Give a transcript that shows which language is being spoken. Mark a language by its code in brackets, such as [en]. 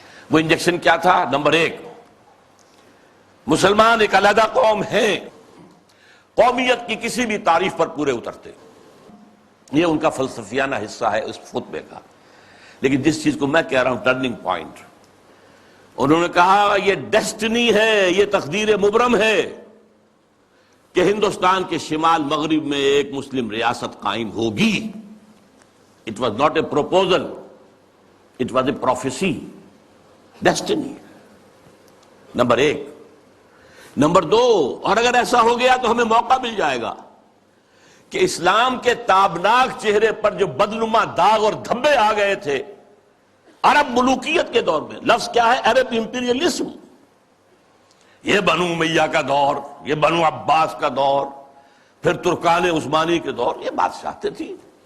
[ur] وہ انجیکشن کیا تھا؟ نمبر 1، مسلمان ایک علیحدہ قوم ہیں، قومیت کی کسی بھی تعریف پر پورے اترتے، یہ ان کا فلسفیانہ حصہ ہے اس خطبے کا۔ لیکن جس چیز کو میں کہہ رہا ہوں ٹرننگ پوائنٹ، انہوں نے کہا یہ ڈیسٹنی ہے، یہ تقدیر مبرم ہے کہ ہندوستان کے شمال مغرب میں ایک مسلم ریاست قائم ہوگی، [en] It was not a proposal, it was a prophecy, destiny. [ur] Number 1. Number 2, اور اگر ایسا ہو گیا تو ہمیں موقع مل جائے گا کہ اسلام کے تابناک چہرے پر جو بدنما داغ اور دھبے آ گئے تھے عرب ملوکیت کے دور میں. لفظ کیا ہے؟ عرب امپیریلزم. یہ بنو امیہ کا دور، یہ بنو عباس کا دور، پھر ترکان عثمانی کے دور، یہ بادشاہتیں تھی.